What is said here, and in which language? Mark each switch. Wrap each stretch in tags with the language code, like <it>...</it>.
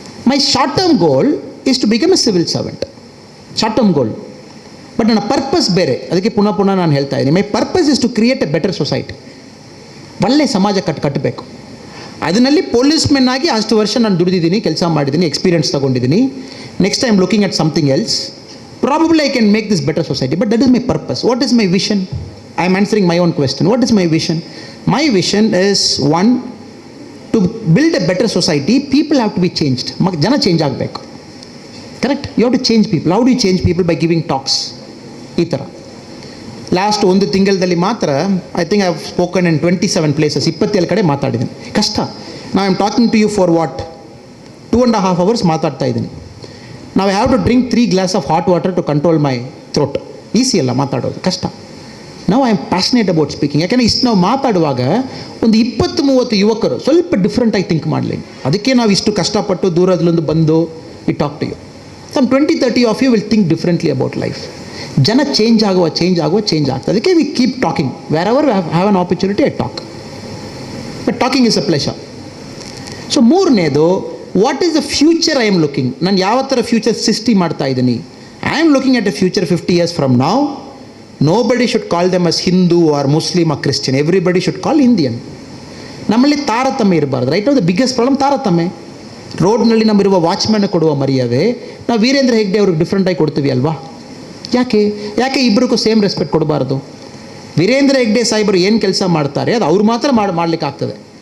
<en>My short term goal is to become a civil servant. Short term goal. But</en> <kn>ನನ್ನ purpose ಬೇರೆ. ಅದಕ್ಕೆ ಪುನಃ ನಾನು ಹೇಳ್ತಾ ಇದ್ದೀನಿ,</kn> <en>My purpose is to create a better society.</en> <kn>ಒಳ್ಳೆ ಸಮಾಜ ಕಟ್ಟಬೇಕು. ಅದರಲ್ಲಿ ಪೊಲೀಸ್ಮೆನ್ ಆಗಿ ಅಷ್ಟು ವರ್ಷ ನಾನು ದುಡಿದಿದ್ದೀನಿ, ಕೆಲಸ ಮಾಡಿದ್ದೀನಿ, ಎಕ್ಸ್ಪೀರಿಯನ್ಸ್ ತೊಗೊಂಡಿದ್ದೀನಿ.</kn> <en>Next I am looking at something else. Probably I can make this better society, but that is my purpose. What is my vision? I am answering my own question. What is my vision? My vision is one, to build a better society, people have to be changed.</en> <kn>Jana change ಆಗಬೇಕು.</kn> <en>Correct? You have to change people. How do you change people? By giving talks.</en> <kn>ಈ ಥರ last ಒಂದು ತಿಂಗಳಲ್ಲಿ ಮಾತ್ರ</kn> <en>I think I have spoken in 27 places,</en> <kn>27 ಕಡೆ ಮಾತಾಡಿದ್ದೀನಿ. ಕಷ್ಟ.</kn> <en>ನಾ I am talking to you for what 2.5 hours</en> <kn>ಮಾತಾಡ್ತಾ ಇದ್ದೀನಿ. ನಾವು</kn> <en>Have to drink 3 glasses of hot water to control my throat.</en> <kn>Easy ಅಲ್ಲ ಮಾತಾಡೋದು, ಕಷ್ಟ. ನಾವು</kn> <en>I am passionate about speaking.</en> <kn>ಯಾಕೆಂದರೆ ಇಷ್ಟು ನಾವು ಮಾತಾಡುವಾಗ ಒಂದು 20-30 ಯುವಕರು ಸ್ವಲ್ಪ ಡಿಫ್ರೆಂಟಾಗಿ ಥಿಂಕ್ ಮಾಡಲಿ. ಅದಕ್ಕೆ ನಾವು ಇಷ್ಟು ಕಷ್ಟಪಟ್ಟು ದೂರದಲ್ಲೊಂದು ಬಂದು</kn> <en>We talk to you. Some 20-30 of you will think differently about life.</en> <kn>ಜನ ಚೇಂಜ್ ಆಗ್ತದೆ. ಅದಕ್ಕೆ</kn> <en>We keep talking. Wherever have an opportunity I talk. But talking is a pleasure. So ಮೂರನೇದು, what is the future I am looking.</en> <kn>ನಾನು ಯಾವ ಥರ future ಸೃಷ್ಟಿ ಮಾಡ್ತಾ ಇದ್ದೀನಿ.</kn> <en>I am looking at a future 50 years from now. Nobody should call them as Hindu or Muslim or Christian. Everybody should call Indian.</en> <kn>ನಮ್ಮಲ್ಲಿ ತಾರತಮ್ಯ ಇರಬಾರ್ದು.</kn> <en>right of the biggest problem</en> <kn>ತಾರತಮ್ಯ. ರೋಡ್ನಲ್ಲಿ ನಮ್ಮಿರುವ ವಾಚ್ಮ್ಯಾನ್ ಕೊಡುವ ಮರ್ಯಾದೆ ನಾವು ವೀರೇಂದ್ರ ಹೆಗ್ಡೆ ಅವ್ರಿಗೆ ಡಿಫ್ರೆಂಟಾಗಿ ಕೊಡ್ತೀವಿ ಅಲ್ವಾ? ಯಾಕೆ ಇಬ್ಬರಿಗೂ ಸೇಮ್ ರೆಸ್ಪೆಕ್ಟ್ ಕೊಡಬಾರ್ದು? ವೀರೇಂದ್ರ ಹೆಗ್ಡೆ ಸಾಹೇಬರು ಏನು ಕೆಲಸ ಮಾಡ್ತಾರೆ ಅದು ಅವ್ರು ಮಾತ್ರ ಮಾಡಲಿಕ್ಕೆ ಆಗ್ತದೆ.</kn>